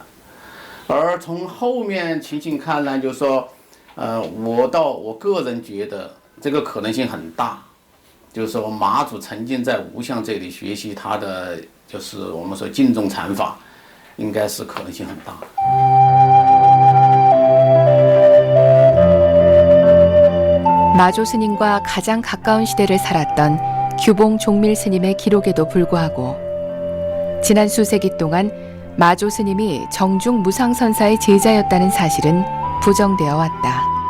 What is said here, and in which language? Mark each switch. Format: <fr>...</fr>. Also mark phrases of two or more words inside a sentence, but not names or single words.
<zh>而从后面情形看呢，就是说，我个人觉得这个可能性很大，就是说马祖曾经在无相这里学习他的就是我们说净宗禅法，应该是可能性很大。</zh> <ko>마조 스님과 가장 가까운 시대를 살았던 규봉 종밀 스님의 기록에도 불구하고 지난 수세기 동안 마조 스님이 정중 무상선사의 제자였다는 사실은 부정되어 왔다.</ko>